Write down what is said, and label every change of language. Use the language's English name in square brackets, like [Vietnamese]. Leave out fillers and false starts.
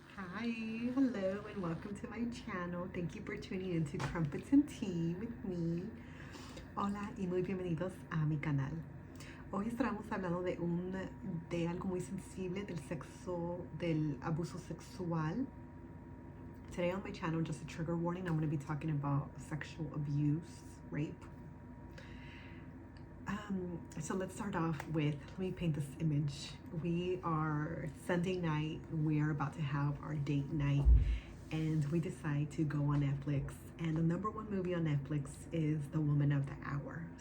[English] Hi, hello, and welcome to my channel. Thank you for tuning into Crumpets and Tea with me. [Spanish] Hola y muy bienvenidos a mi canal. Hoy estaremos hablando de algo muy sensible, del abuso sexual. [English] Today on my channel, just a trigger warning, I'm going to be talking about sexual abuse, rape. So let's start off with, let me paint this image. We are Sunday night, we are about to have our date night, and we decide to go on Netflix, and the #1 movie on Netflix is The Woman of the Hour.